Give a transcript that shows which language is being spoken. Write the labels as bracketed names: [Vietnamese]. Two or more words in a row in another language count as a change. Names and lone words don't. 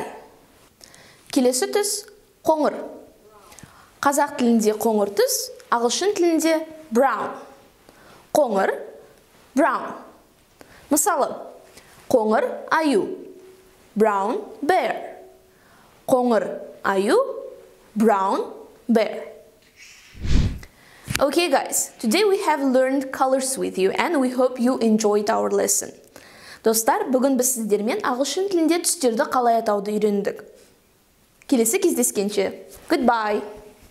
[Kazakh] Келесі түс қоңыр. Қазақ тілінде қоңыр түс, ағылшын тілінде brown. Қоңыр brown. Мысалы, қоңыр аю [English] brown bear. [Kazakh] Қоңыр аю [English] brown bear. Okay guys, today we have learned colors with you and we hope you enjoyed our lesson. [Kazakh] Достар, бүгін біз сіздермен ағылшын тілінде түстерді қалай атауды үйрендік. Келесі кездескенше. Goodbye.